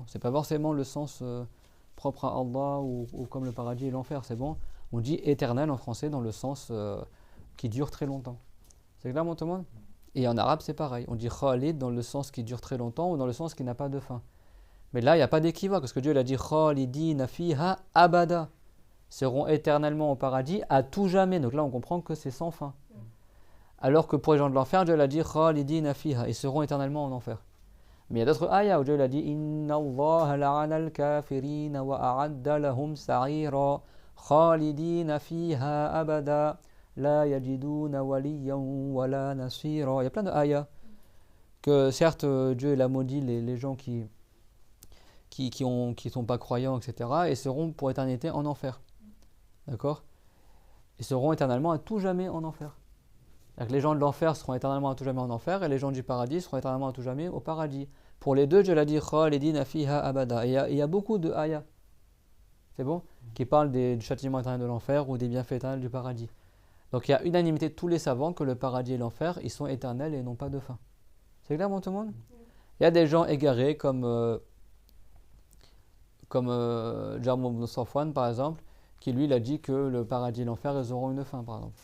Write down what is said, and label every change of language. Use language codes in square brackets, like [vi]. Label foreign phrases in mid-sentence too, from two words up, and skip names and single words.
[fr] C'est pas forcément le sens propre à Allah ou comme le paradis et l'enfer, c'est bon. On dit éternel en français dans le sens qui dure très longtemps. C'est clair, mon tout le monde? Et en arabe, c'est pareil. On dit Khalid dans le sens qui dure très longtemps ou dans le sens qui n'a pas de fin. Mais là, il n'y a pas d'équivoque, parce que Dieu il a dit [ar] خالدين فيها أبدا. [fr] seront éternellement au paradis à tout jamais. Donc là, on comprend que c'est sans fin. Alors que pour les gens de l'enfer, Dieu l'a dit [ar] خالدين فيها, [fr] ils seront éternellement en enfer. Mais il y a d'autres ayats où Dieu l'a dit [ar] إن الله لعن الكافرين وأعد لهم سعيرا خالدين فيها أبدا لا يجدون وليا ولا نصيرا. [fr] Il y a plein de ayats que certes Dieu il a maudit les gens qui sont pas croyants, etc. et seront pour éternité en enfer. D'accord? Ils seront éternellement à tout jamais en enfer. Donc les gens de l'enfer seront éternellement à tout jamais en enfer et les gens du paradis seront éternellement à tout jamais au paradis. Pour les deux, Dieu l'a dit [ar] خالدين فيها أبدا. [fr] Et il y a beaucoup de ayats, c'est bon, qui parlent du châtiment éternel de l'enfer ou des bienfaits éternels du paradis. Donc il y a unanimité de tous les savants que le paradis et l'enfer, ils sont éternels et n'ont pas de fin. C'est clair pour tout le monde? Il y a des gens égarés comme Jarm ibn Safwan par exemple, qui lui il a dit que le paradis et l'enfer ils auront une fin par exemple.